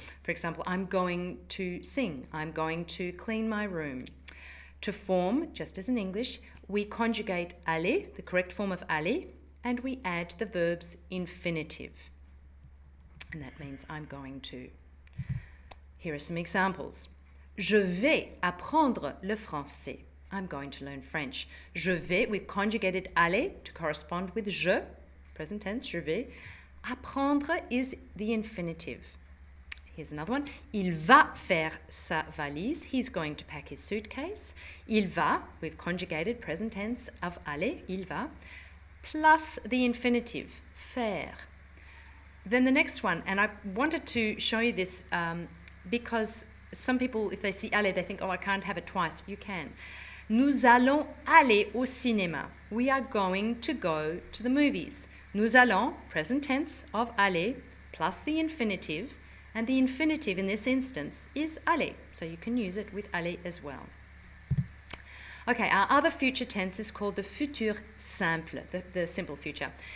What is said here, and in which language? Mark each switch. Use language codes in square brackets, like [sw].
[en] For example, I'm going to sing, I'm going to clean my room. To form, just as in English, we conjugate aller, the correct form of aller, and we add the verb's infinitive. And that means I'm going to. Here are some examples. [fr] Je vais apprendre le français. [en] I'm going to learn French. [fr] Je vais, [en] we've conjugated aller to correspond with je, present tense, [fr] je vais. [en] Apprendre is the infinitive. Here's another one. [fr] Il va faire sa valise. [en] He's going to pack his suitcase. [fr] Il va, [en] we've conjugated present tense of aller, [fr] il va, [en] plus the infinitive, faire. Then the next one, and I wanted to show you this because some people, if they see aller, they think, oh, I can't have it twice. You can. [fr] Nous allons aller au cinéma. [en] We are going to go to the movies. [fr] Nous allons, [en] present tense of aller, plus the infinitive, and the infinitive in this instance is aller. So you can use it with aller as well. Okay, our other future tense is called the futur simple, the simple future.